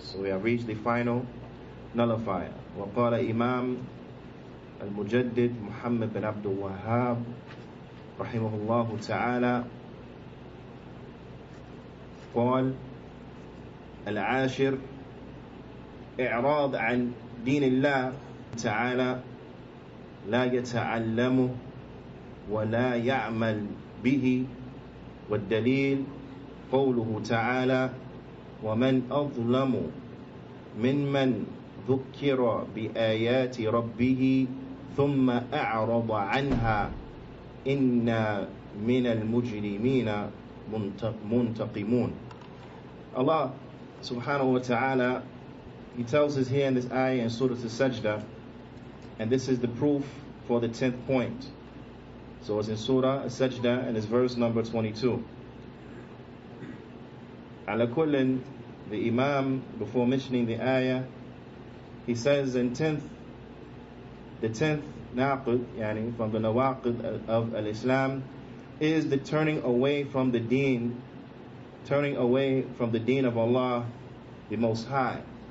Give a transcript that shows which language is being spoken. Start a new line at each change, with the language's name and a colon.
English: So we have reached the final nullifier.
Arabic: وقال إمام المجدد محمد بن عبد الوهاب رحمه الله تعالى قال: العاشر إعراض عن دين الله تعالى لا يتعلمه ولا يعمل به. والدليل قوله تعالى: ومن أظلم ممن ذكر بآيات ربه ثم أعرض عنها إنا من المجرمين منتقمون.
English: Allah subhanahu wa ta'ala, He tells us here in this ayah in Surah Al-Sajdah, and this is the proof for the 10th point. So it's in Surah Al-Sajdah and it's verse number 22. Ala kullin, the Imam, before mentioning the ayah, he says the 10th naqid, yani from the nawaqid of al-Islam, is the turning away from the deen of Allah the Most High.